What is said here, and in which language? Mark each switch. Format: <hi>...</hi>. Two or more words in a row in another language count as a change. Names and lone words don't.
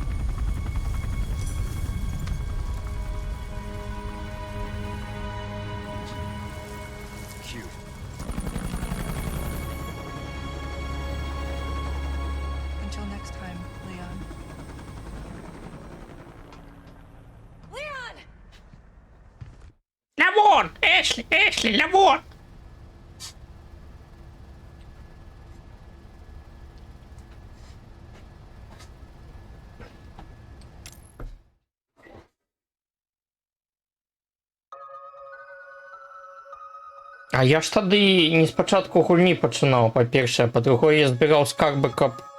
<en>Cute. Until next time, Leon. Leon!</en> <uk>Лявон! Эшли, Лявон! А я ж тоді не спочатку гульні починав, по-перше, а по-друге, я збирав скарби, кап.</uk>